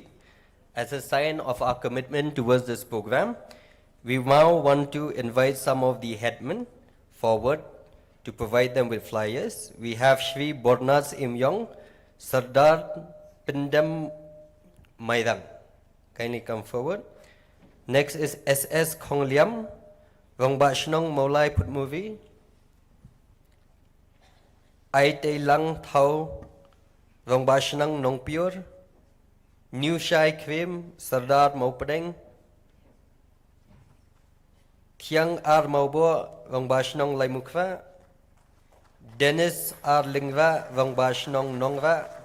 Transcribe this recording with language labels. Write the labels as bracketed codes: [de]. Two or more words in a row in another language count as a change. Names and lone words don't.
[en] As a sign of our commitment towards this program, we now want to invite some of the headmen forward to provide them with flyers. We have Shri Bornas Imyong, Sardar Pindam Mairang. Kindly come forward. Next is SS Khong Liam, Rongba Shnong Maulai Putmuvi, Ai Te Lang Thao, Rongba Shnong Nong Pure, New Shai Krim, Sardar Maupadeng, Thiang Ar Maubo, Rongba Shnong Laimukva, Dennis Ar Lingva, Rongba Shnong Nongva,